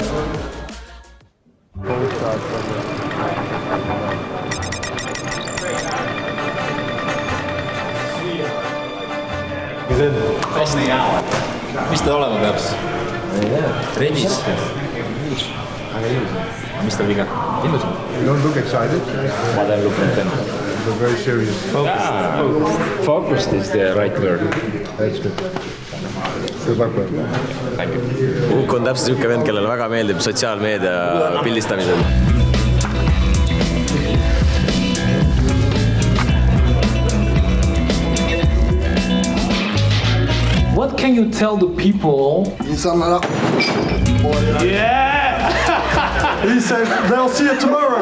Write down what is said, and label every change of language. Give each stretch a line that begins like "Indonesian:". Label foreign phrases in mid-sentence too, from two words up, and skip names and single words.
Estonian: Mis ta olema peab? Trennis. Aga ilus. Mis ta viga? Ilus.
English: Don't look excited.
Estonian: Ma teen lukkunud.
English: You're very serious. Focused is the right word. That's good. Good luck.
Estonian: Uk on täpselt siuke vend, kellele väga meeldib sotsiaalmeedia pildistamisel.
English: What can you tell the people? Yeah! He said they'll see you tomorrow.